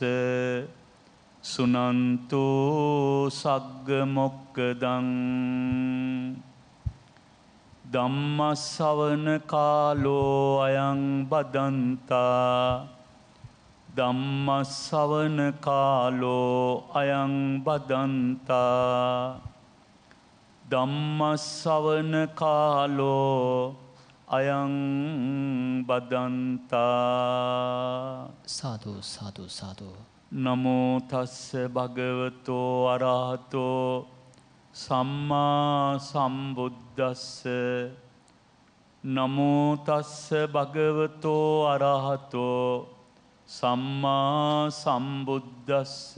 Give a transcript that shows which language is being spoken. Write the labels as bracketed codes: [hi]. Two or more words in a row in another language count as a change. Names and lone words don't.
[pi] සුනන්තු සග්ග මොක්කදං ධම්මස්සවන කාලෝ අයං බදන්තා ධම්මස්සවන කාලෝ අයං බදන්තා ධම්මස්සවන කාලෝ අයං බදන්තා. සාදු සාදු සාදු. නමෝ තස්ස භගවතෝ අරහතෝ සම්මා සම්බුද්දස්ස. නමෝ තස්ස භගවතෝ අරහතෝ සම්මා සම්බුද්දස්ස.